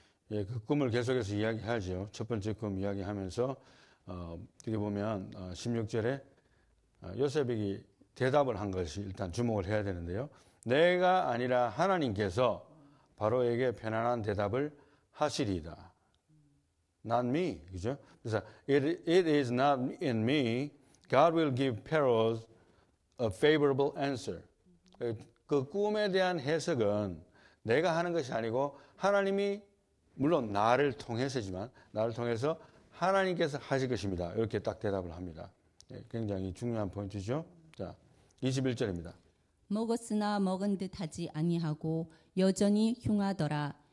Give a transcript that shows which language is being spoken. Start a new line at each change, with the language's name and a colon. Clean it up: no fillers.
Korean: 예, 그 꿈을 계속해서 이야기하죠. 첫 번째 꿈 이야기하면서 어떻게 보면 16절에 요셉이 대답을 한 것이 일단 주목을 해야 되는데요. 내가 아니라 하나님께서 바로에게 편안한 대답을 하시리이다.
English: Not me.
Korean: 그죠? 그래서
English: it is not in me. God will give Pharaoh a favorable answer.
Korean: 그 꿈에 대한 해석은 내가 하는 것이 아니고 하나님이 물론 나를 통해서지만 나를 통해서 하나님께서 하실 것입니다. 이렇게 딱 대답을 합니다. 굉장히 중요한 포인트죠. 자, 21절입니다. 먹었으나 먹은 듯 하지 아니하고 여전히 흉하더라.